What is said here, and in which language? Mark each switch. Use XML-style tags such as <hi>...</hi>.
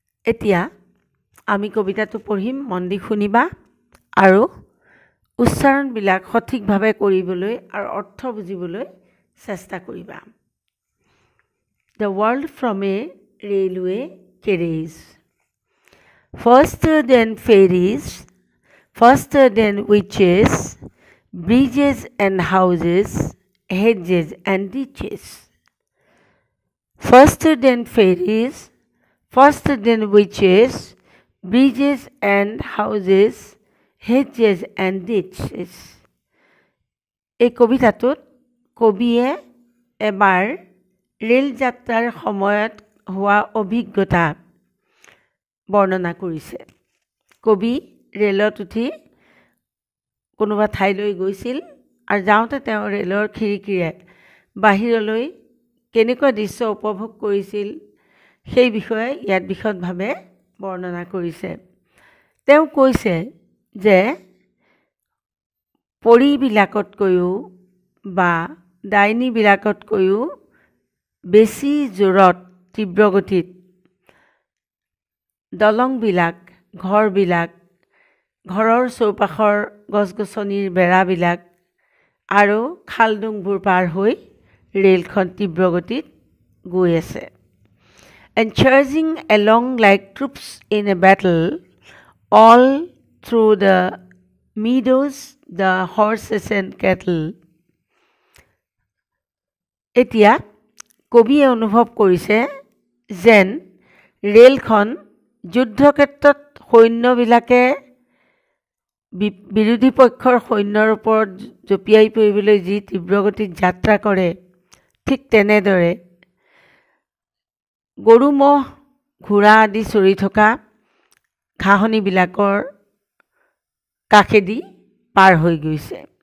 <as>এতিয়া আমি কবিতাটো পঢ়িম, মন দি শুনিবা আৰু উচ্চাৰণবিলাক সঠিকভাৱে কৰিবলৈ আৰু অৰ্থ বুজিবলৈ চেষ্টা কৰিবা।</as> <en>The world from a railway carriage. Faster than ferries, faster than witches, bridges and houses, hedges and ditches. Faster than ferries, faster than witches, bridges and houses, hedges and ditches.</en> <as>এই কবিতাটোত কবিয়ে এবাৰ ৰেল যাত্ৰাৰ সময়ত হোৱা অভিজ্ঞতা বৰ্ণনা কৰিছে। কবি ৰেলত উঠি কোনোবা ঠাইলৈ গৈছিল আৰু যাওঁতে তেওঁ ৰেলৰ খিৰিকীৰে বাহিৰলৈ কেনেকুৱা দৃশ্য উপভোগ কৰিছিল সেই বিষয়ে ইয়াত বিশদভাৱে বৰ্ণনা কৰিছে। তেওঁ কৈছে যে পৰিবিলাকতকৈও বা ডাইনীবিলাকতকৈও বেছি জোৰত তীব্ৰগতিত দলংবিলাক, ঘৰবিলাক, ঘৰৰ চৌপাশৰ গছ-গছনিৰ বেৰাবিলাক আৰু খালডুংবোৰ পাৰ হৈ ৰেলখন তীব্ৰগতিত গৈ আছে।</as> <en>And charging along like troops in a battle, all through the meadows, the horses and cattle.</en> <as>এতিয়া কবিয়ে অনুভৱ কৰিছে যেন ৰেলখন যুদ্ধক্ষেত্ৰত সৈন্যবিলাকে বিৰোধী পক্ষৰ সৈন্যৰ ওপৰত জঁপিয়াই পৰিবলৈ যি তীব্ৰগতিত যাত্ৰা কৰে, ঠিক তেনেদৰে গৰু ম'হ ঘোঁৰা আদি চৰি থকা ঘাঁহনিবিলাকৰ কাষেদি পাৰ হৈ গৈছে।</as>